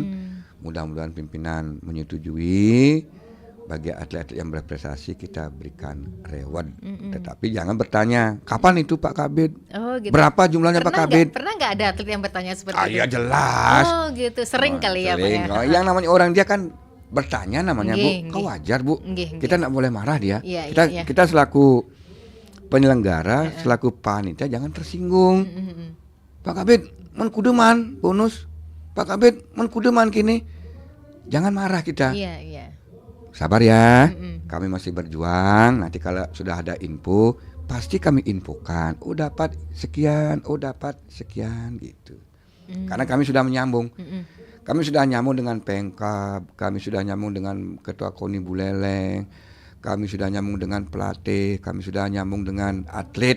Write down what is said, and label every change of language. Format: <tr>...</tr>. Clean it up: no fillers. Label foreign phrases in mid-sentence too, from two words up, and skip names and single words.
<id>Mudah-mudahan pimpinan menyetujui bagi atlet-atlet yang berprestasi kita berikan reward. Tetapi jangan bertanya kapan itu Pak Kabid, Oh gitu. berapa jumlahnya Pak Kabid. Pernah nggak ada atlet yang bertanya seperti itu? Iya jelas. Oh gitu, sering kali ya Pak Sering. ya. Oh, yang namanya orang dia kan bertanya namanya Nggih, Bu, kau nggih. wajar Bu. Nggih, Kita nggak boleh marah dia. Iya, kita iya. kita selaku penyelenggara, selaku panitia jangan tersinggung.</id> <ban>Pak Kabid, men kudeman bonus. Pak Kabid, men kudeman kini.</ban> <id>Jangan marah kita. Iya, iya. Sabar ya. Kami masih berjuang. Nanti kalau sudah ada info, pasti kami infokan. Oh dapat sekian, oh dapat sekian gitu. Karena kami sudah menyambung. Kami sudah nyambung dengan Pengkap, kami sudah nyambung dengan Ketua KONI Buleleng, kami sudah nyambung dengan pelatih, kami sudah nyambung dengan atlet.</id>